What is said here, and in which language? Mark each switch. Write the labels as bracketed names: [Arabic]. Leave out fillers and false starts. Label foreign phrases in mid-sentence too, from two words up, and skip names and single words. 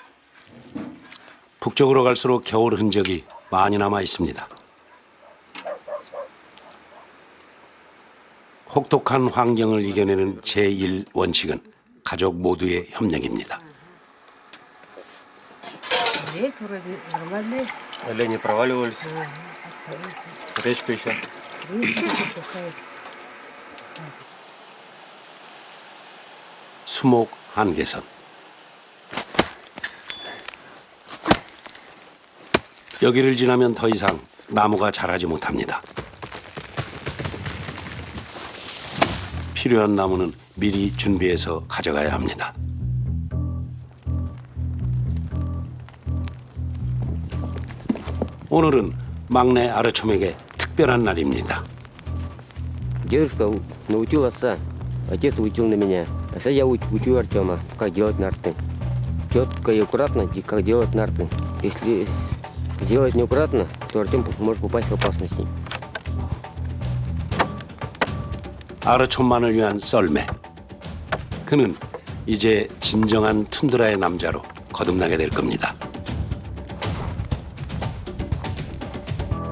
[Korean] 북쪽으로 갈수록 겨울 흔적이 많이 남아 있습니다. 혹독한 환경을 이겨내는 제1원칙은 가족 모두의 협력입니다. [Russian] Олени проваливались. Речка еще. [Korean] 수목 한계선. 여기를 지나면 더 이상 나무가 자라지 못합니다. 필요한 나무는 미리 준비해서 가져가야 합니다. 오늘은 막내 아르촘에게 특별한 날입니다. [Russian] Дедушка научил отца, отец учил на меня. А сейчас я учу Артема, как делать нарты. Четко и аккуратно, как делать нарты. Если сделать неаккуратно, то Артем может попасть в опасности. [Korean] 아르촘만을 위한 썰매. 그는 이제 진정한 툰드라의 남자로 거듭나게 될 겁니다.